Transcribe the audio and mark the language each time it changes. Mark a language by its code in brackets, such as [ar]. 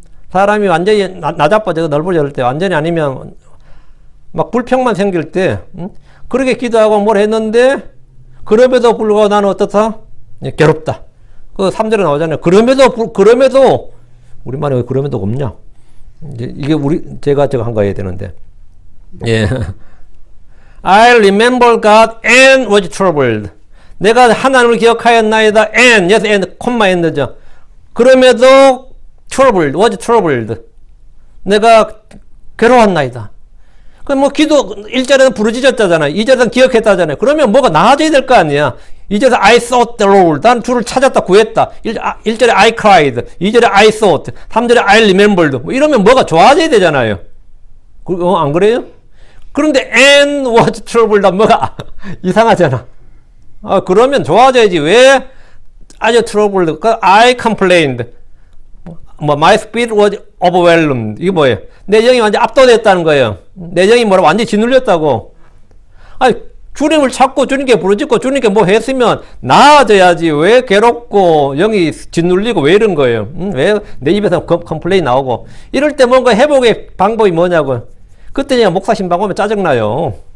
[ko] 사람이 완전히 나자빠져 넓어질 때, 완전히 아니면 막 불평만 생길 때, 그렇게 기도하고 뭘 했는데, 그럼에도 불구하고 나는 어떻다? 괴롭다. 그 3절에 나오잖아요. 그럼에도, 우리말에 왜 그럼에도 없냐? 이게 제가 한 거 해야 되는데. 예. [en] I remember God and was troubled. [ko] 내가 하나님을 기억하였나이다. and, 콤마 end죠. 그럼에도 [en] was troubled. [ko] 내가 괴로웠나이다. 뭐 기도 1절에는 부르짖었다잖아요. 2절에는 기억했다잖아요. 그러면 뭐가 나아져야 될 거 아니야. 2절에서 [en] I sought the Lord. [ko] 난 주를 찾았다, 구했다. 1절에 [en] I cried. [ko] 2절에 [en] I sought. [ko] 3절에 [en] I remembered. [ko] 뭐 이러면 뭐가 좋아져야 되잖아요. 안 그래요? 그런데 [en] and was troubled. [ko] 뭐가 이상하잖아. 그러면 좋아져야지. 왜 아주 troubled? [en] I complained. my spirit was overwhelmed. [ko] 이게 뭐예요? 내 영이 완전 압도됐다는 거예요. 내 영이 완전히 짓눌렸다고. 주님을 찾고 주님께 부르짖고 주님께 뭐 했으면 나아져야지. 왜 괴롭고 영이 짓눌리고 왜 이런 거예요? 왜 내 입에서 컴플레인 나오고. 이럴 때 뭔가 회복의 방법이 뭐냐고. 그때 그냥 목사 신방 오면 짜증나요.